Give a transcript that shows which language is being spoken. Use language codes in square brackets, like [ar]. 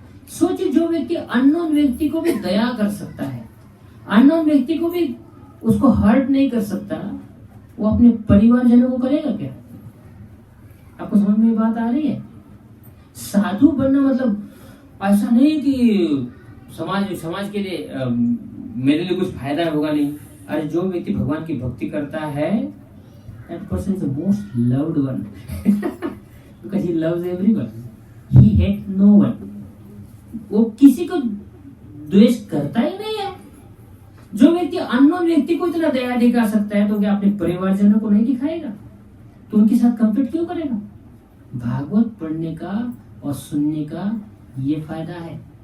[hi] सोचिए, जो व्यक्ति अननोन व्यक्ति को भी दया कर सकता है, अननोन व्यक्ति को भी उसको हर्ट नहीं कर सकता, वो अपने परिवारजनों को करेगा क्या? आपको समझ में बात आ रही है? साधु बनना मतलब ऐसा नहीं कि समाज के लिए मेरे लिए कुछ फायदा होगा नहीं। अरे जो व्यक्ति भगवान की भक्ति करता है, [en] that person is the most loved one because he loves everyone, he hates no one। [hi] वो किसी को द्वेष करता ही नहीं है। जो व्यक्ति अननोन व्यक्ति को इतना दया दिखा सकता है, तो क्या अपने परिवारजनों को नहीं दिखाएगा? तो उनके साथ कंपीट क्यों करेगा? भागवत पढ़ने का और सुनने का ये फायदा है।